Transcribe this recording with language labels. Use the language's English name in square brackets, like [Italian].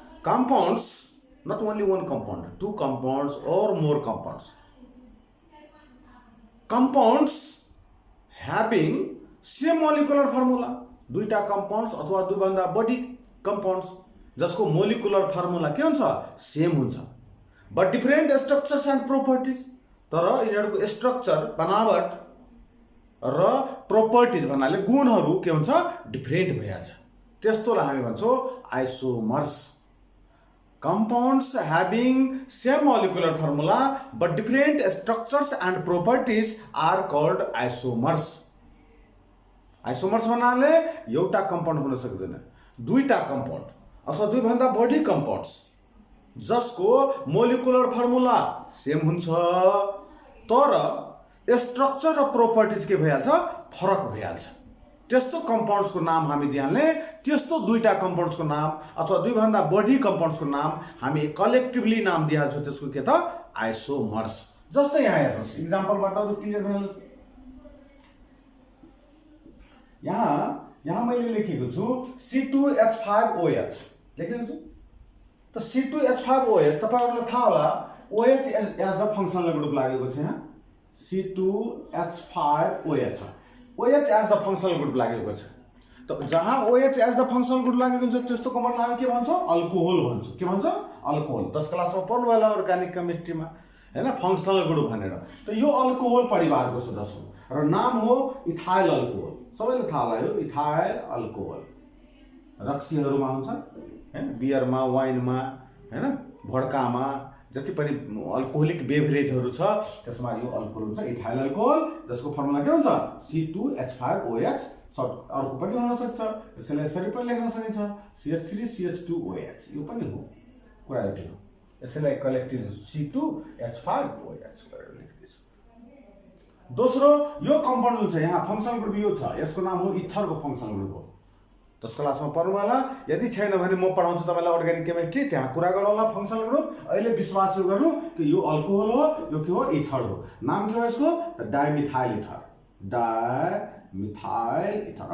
[English] Compounds, not only one compound, two compounds or more compounds. Compounds having same molecular formula, [Nepali] दुईटा compounds अथवा दुईभन्दा बढी compounds जसको molecular formula के हुन्छ, same हुन्छ, [English] But different structures and properties. [Nepali] तर यिनीहरुको structure, बनावट र प्रोपर्टीज भन्नाले गुणहरु के हुन्छ, डिफरेंट भइहाल्छ। त्यस्तोलाई हामी भन्छौं isomers. [English] Compounds having same molecular formula but different structures and properties are called isomers. [Nepali] Isomers भन्नाले एउटा कम्पाउन्ड हुन सक्दैन, दुईटा कम्पाउन्ड अथवा दुईभन्दा बढी कम्पाउन्ड्स जसको मोलिकुलर फर्मुला सेम हुन्छ तर स्ट्रक्चर र प्रोपर्टीज के भइहाल्छ, फरक भइहाल्छ। त्यस्तो कम्पाउन्ड्सको नाम हामी दिइहाल्ने। त्यस्तो दुईटा कम्पाउन्ड्सको नाम अथवा दुईभन्दा बढी कम्पाउन्ड्सको नाम हामी कलेक्टिभली नाम दिइहाल्छौँ, त्यसको के त, आइसोमर्स। जस्तै यहाँ हेर्नुस्, इक्जाम्पलबाट क्लियर भइहाल्छ। यहाँ मैले लेखेको छु C2H5OH लेखेको छु। त C2H5OH तपाईहरुलाई थाहा होला, OH [English] as the functional group [Nepali] लागेको छ। यहाँ C2H5OH OH [English] as the functional group [Nepali] लागेको छ। त जहाँ OH [English] as the functional group [Nepali] लागेको हुन्छ त्यस्तो कम्पाउन्डलाई हामी के भन्छौं, अल्कोहल भन्छौं। के भन्छौं, अल्कोहल। 10 क्लासमा पढ्नु होला अर्गानिक केमिस्ट्रीमा हैन, फंक्शनल ग्रुप भनेर। त यो अल्कोहल परिवारको सदस्य हो र नाम हो इथाइल अल्कोहल। सबैले थाहा होला, यो इथाइल अल्कोहल रक्सीहरुमा हुन्छ हैन, बियरमा, वाइनमा हैन, भड्कामा, जति पनि अल्कोहोलिक बेभरेजहरु छ त्यसमा यो अल्कोहल हुन्छ, इथाइल अल्कोहल, जसको फर्मुला के हुन्छ, C2H5OH। सर्ट अर्को पनि हुन सक्छ, यसलाई यसरी पनि लेख्न सकिन्छ, CH3CH2OH। यो पनि हो, कुरा एउटै हो। यसलाई कलेक्टिभ C2H5OH गरेर लेख्दिछु। दोस्रो, यो कम्पाउन्ड जुन छ यहाँ फंक्शनल ग्रुप यो छ, यसको नाम हो इथरको फंक्शनल ग्रुप हो। 10 क्लासमा पढ्नु होला, यदि छैन भने म पढाउँछु तपाईलाई अर्गानिक केमिस्ट्री, त्यहाँ कुरा गरौँ होला फंक्शनल ग्रुप। अहिले विश्वास गर्नु कि यो अल्कोहल हो, यो के हो, इथर हो। नाम के हो यसको, डाइमिथाइल इथर, डाइमिथाइल इथर।